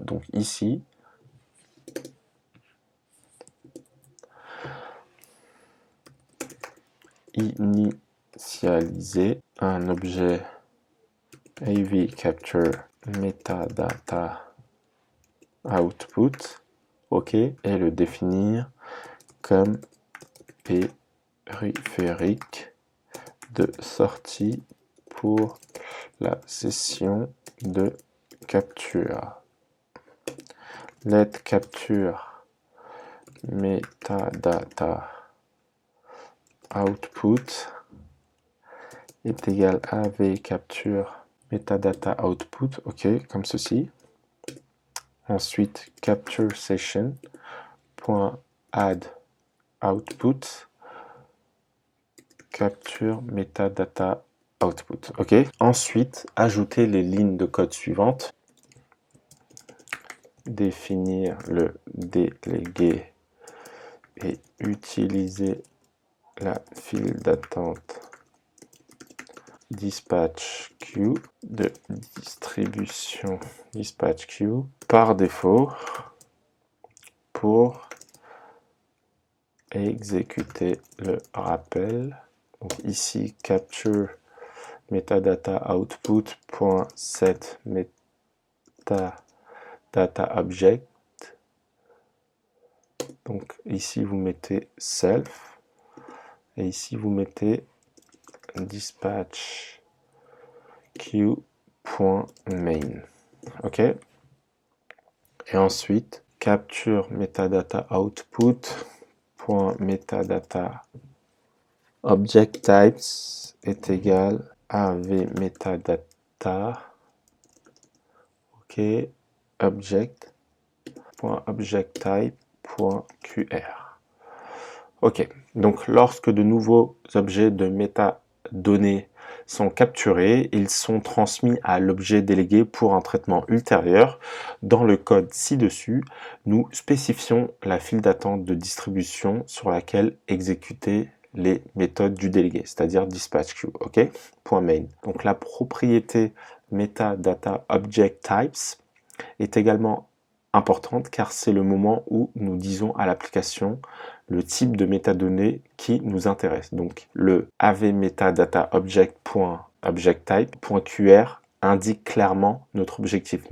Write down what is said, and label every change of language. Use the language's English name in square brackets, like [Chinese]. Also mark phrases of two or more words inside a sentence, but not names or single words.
[French] Donc ici, initialiser un objet [English] AV Capture Metadata Output, [French] ok, et le définir comme périphérique de sortie pour la session de capture. [English] Let capture metadata output [French] est égal à [English] AV capture metadata output, [French] ok, comme ceci. Ensuite, [English] capture session .add output capture metadata output, [French] ok. Ensuite, ajouter les lignes de code suivantes. Définir le délégué et utiliser la file d'attente [English] dispatch queue [French] de distribution [English] dispatch queue [French] par défaut pour exécuter le rappel. Donc ici [English] capture metadata output.set metadata object. [French] Donc ici vous mettez self et ici vous mettez [English] dispatch queue.main. Ok. [French] Et ensuite [English] capture metadata output.metadata object types [French] est égal à [English] av metadata, ok, object type.qr. [French] Ok, donc lorsque de nouveaux objets de métadonnées sont capturés, ils sont transmis à l'objet délégué pour un traitement ultérieur. Dans le code ci-dessus, nous spécifions la file d'attente de distribution sur laquelle exécuter les méthodes du délégué, c'est-à-dire [English] dispatch queue, [French] ok, .main. Donc la propriété [English] metadata object types [French] est également importante car c'est le moment où nous disons à l'application le type de métadonnées qui nous intéresse. Donc le avmetadataobject.objectType.qr indique clairement notre objectif.